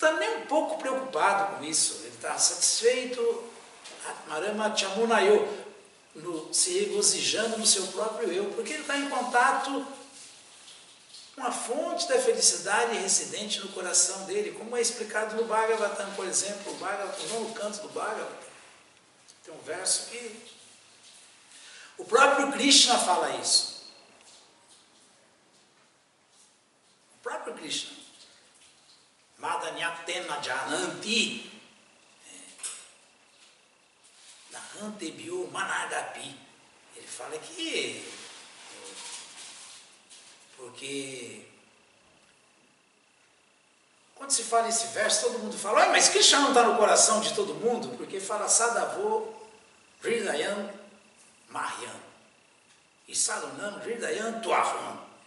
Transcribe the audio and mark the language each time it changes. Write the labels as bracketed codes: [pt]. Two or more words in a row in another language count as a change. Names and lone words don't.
[pt] está nem um pouco preocupado com isso. Ele está satisfeito, [sa] आत्मारामाश्च मुनयो, [pt] se regozijando no seu próprio eu, porque ele está em contato com a fonte da felicidade residente no coração dele, como é explicado no Bhagavatam, por exemplo, no canto do Bhagavatam. Tem um verso que o próprio Krishna fala isso. O próprio Krishna. [sa] मदन्यत्ते न जानन्ति नाहं तेभ्यो मनागपि. [pt] Ele fala que porque quando se fala esse verso, todo mundo fala, mas Krishna não está no coração de todo mundo, porque fala [sa] साधवो हृदयं मह्यं [pt] e [sa] साधूनां हृदयं त्वहम्.